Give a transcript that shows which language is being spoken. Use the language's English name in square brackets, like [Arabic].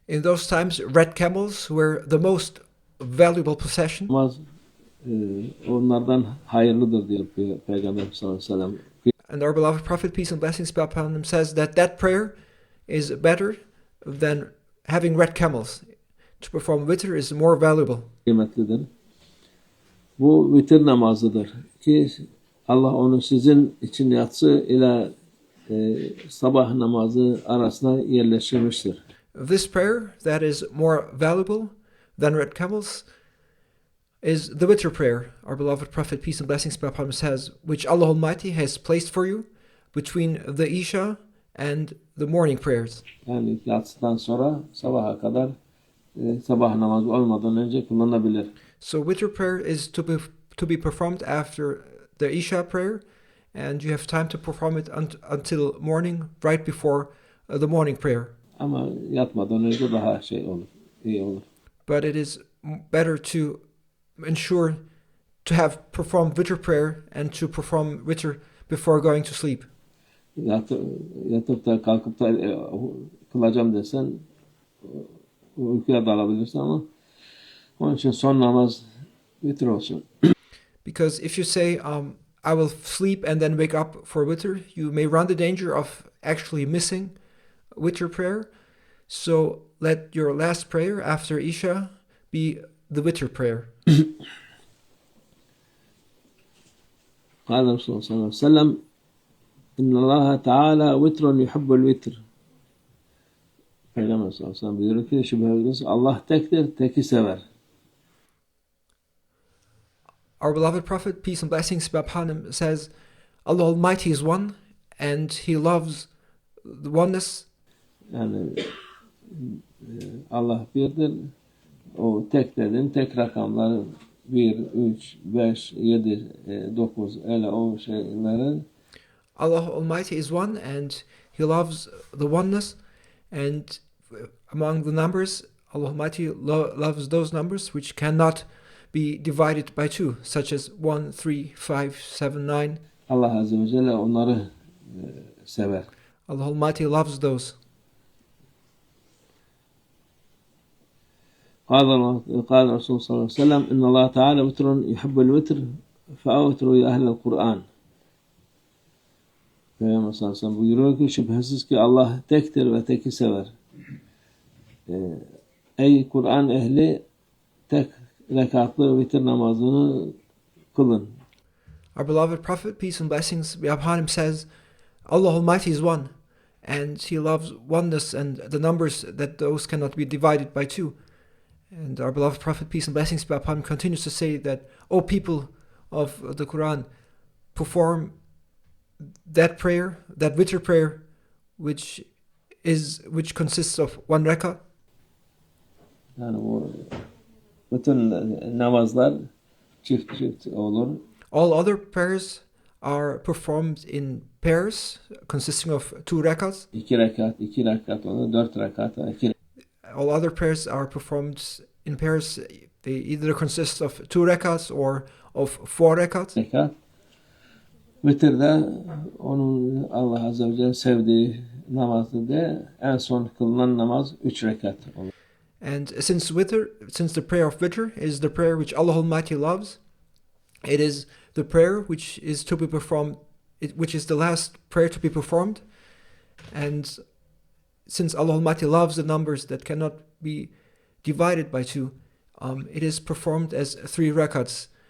[English] In those times, red camels were the most valuable possession. [Turkish] namaz onlardan hayırlıdır diyor Peygamber sallallahu aleyhi ve sellem. [English] And our beloved Prophet, peace and blessings be upon him, says that prayer is better than having red camels. To perform witr is more valuable. [Turkish] Kıymetlidir. Bu vitir namazıdır ki Allah onu sizin için yatsı ile sabah namazı arasına yerleştirmiştir. [English] This prayer that is more valuable than red camels is the Witr prayer, our beloved Prophet, peace and blessings be upon him, says, which Allah Almighty has placed for you between the Isha and the morning prayers. [Turkish] Yani yatsıdan sonra sabaha kadar sabah namazı olmadan önce kullanabilir. [English] So Witr prayer is to be performed after the Isha prayer, and you have time to perform it until morning, right before the morning prayer. [Turkish] Ama yatmadan önce daha iyi olur. [English] But it is better to ensure to have performed Witr prayer and to perform Witr before going to sleep. [Turkish] Yatıp da kalkıp da kılacağım desen uykuya dalabilirsin ama onun için son namaz vitir olsun. [English] Because if you say, I will sleep and then wake up for Witr, you may run the danger of actually missing Witr prayer. So let your last prayer after Isha be the Witr prayer. [Arabic] قال الرسول صلى الله عليه وسلم إن الله تعالى وتر يحب الوتر. [Turkish] Peygamber sallallahu aleyhi ve sellem buyuruyor ki şüphesiz Allah tektir, teki sever. [English] Our beloved Prophet, peace and blessings be upon him, says, Allah Almighty is one, and He loves the oneness. [Turkish] Yani Allah birdir. O tek dedin, tek rakamları 1, 3, 5, 7, 9 öyle o şeyleri. [English] Allah Almighty is one, and He loves the oneness, and among the numbers, Allah Almighty loves those numbers which cannot be divided by two, such as 1, 3, 5, 7, 9. [Turkish] Allah Azze ve Celle onları sever. [English] Allah Almighty loves those. [Arabic] قال الرسول صلى الله عليه وسلم إن الله تعالى وتر يحب الوتر فأوتروا يا أهل القرآن. [Turkish] Peygamber sallallahu aleyhi ve sellem buyuruyor ki şüphesiz ki Allah tektir ve teki sever. Ey Kur'an ehli tek rekatlı vitir namazını kılın. [English] Our beloved Prophet, peace and blessings be upon him, says, Allah Almighty is one, and He loves oneness and the numbers that those cannot be divided by two. And our beloved Prophet, peace and blessings be upon him, continues to say that, O people of the Quran, perform that prayer, that Witr prayer, which consists of one rakah. [Turkish] Yani bu bütün namazlar çift olur. [English] All other prayers are performed in pairs, consisting of 2 rakahs. [Turkish] 2 rekat olur, 4 rekat, 2. [English] All other prayers are performed in pairs. They either consist of 2 rakahs or of 4 rakahs. [Turkish] Rekat. Vitirde onun Allah Azze ve Celle sevdiği namazı de en son kılınan namaz 3 rekat olur. [English] And since the prayer of Witr is the prayer which Allah Almighty loves, it is the prayer which is to be performed, which is the last prayer to be performed. And since Allah Almighty loves the numbers that cannot be divided by 2, it is performed as 3 rakats.